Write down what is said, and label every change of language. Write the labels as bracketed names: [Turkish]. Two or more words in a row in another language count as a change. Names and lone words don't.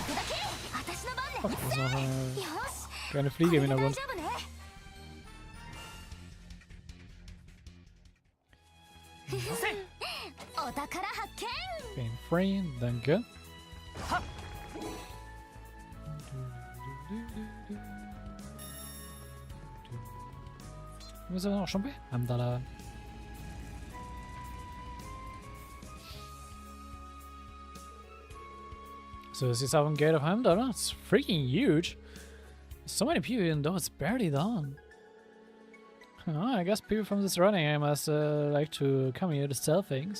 [German] Oh, das ist noch eine kleine Fliege im Hintergrund. [Japanese] お宝発見 [English] Being free, [German] danke. Wir sind auch schon bei Hamdala. [English] So this is our gate of Hamdala. It's freaking huge. So many people, even though it's barely done. Oh, I guess people from this running area must like to come here to sell things.